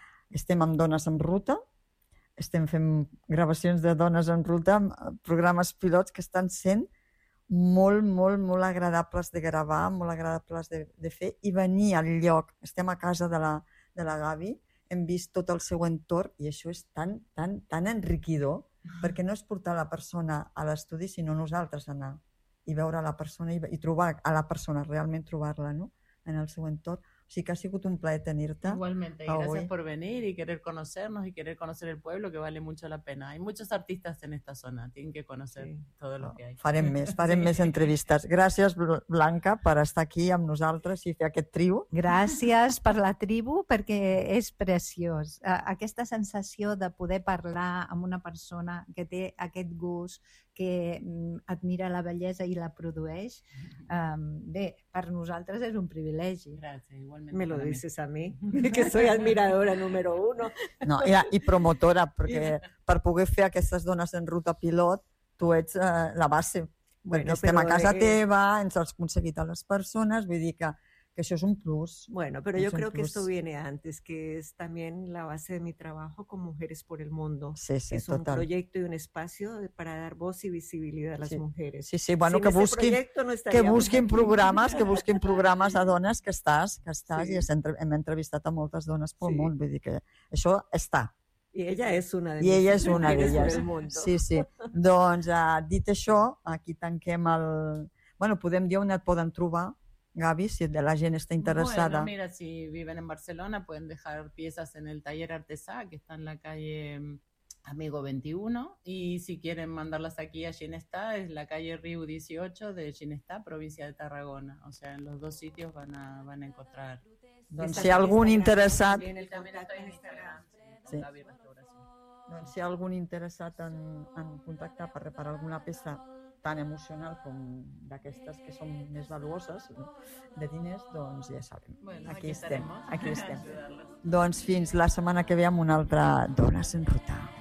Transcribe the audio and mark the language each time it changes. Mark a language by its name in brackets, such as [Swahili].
[Catalan] Estem amb Dones en Ruta, estem fent gravacions de Dones en Ruta, programes pilots que estan sent molt, molt, molt agradables de gravar, molt agradables de fer, i venir al lloc. Estem a casa de la Gavi, hem vist tot el seu entorn i això és tan, tan, tan enriquidor perquè no és portar la persona a l'estudi sinó nosaltres anar i veure la persona i trobar a la persona, realment trobar-la, no? en el seu entorn. O sigui que ha sigut un plaer tenir-te. [Spanish] Igualmente, y gracias por venir y querer conocernos y querer conocer el pueblo, que vale mucho la pena. Hay muchos artistas en esta zona, tienen que conocer todo lo que hay. [Catalan] Farem més entrevistes. Gràcies, Blanca, per estar aquí amb nosaltres i fer aquest tribu. Gràcies per la tribu, perquè és preciós. Aquesta sensació de poder parlar amb una persona que té aquest gust, que admira la bellesa i la produeix, bé, per nosaltres és un privilegi. Gràcies. [Spanish] Me lo dices a mí, que soy admiradora número uno. [Catalan] No, i promotora, perquè per poder fer aquestes dones en ruta pilot, tu ets la base. Bueno, estem a casa teva, ens has aconseguit a les persones, vull dir que això és un plus. [Spanish] Bueno, pero yo creo que esto viene antes, que es también la base de mi trabajo con Mujeres por el Mundo. Sí, sí, es un proyecto y un espacio para dar voz y visibilidad a las mujeres. [Catalan] Sí, sí, bueno, que busquin programes a dones que estàs sí. I hem entrevistat a moltes dones pel món, vull dir que això està. I ella és una de les Mujeres por el Mundo. Sí, sí. Doncs, dit això, aquí tanquem el... Bueno, podem dir on et poden trobar, Gaby, si la gent està interessada. [Spanish] Bueno, mira, si viven en Barcelona pueden dejar piezas en el taller artesà que está en la calle Amigo 21 y si quieren mandarlas aquí a Ginestà es la calle Riu 18 de Ginestà, provincia de Tarragona. O sea, en los dos sitios van a encontrar. [Catalan] Doncs si algun interessat... [Spanish] En el també estoy en Instagram. Sí. [Catalan] Doncs si algun interessat en contactar per reparar alguna peça tan emocional com d'aquestes que són més valuoses, no? De diners, doncs ja sabem. Bueno, aquí estem. Doncs fins la setmana que ve amb una altra Dones en Ruta.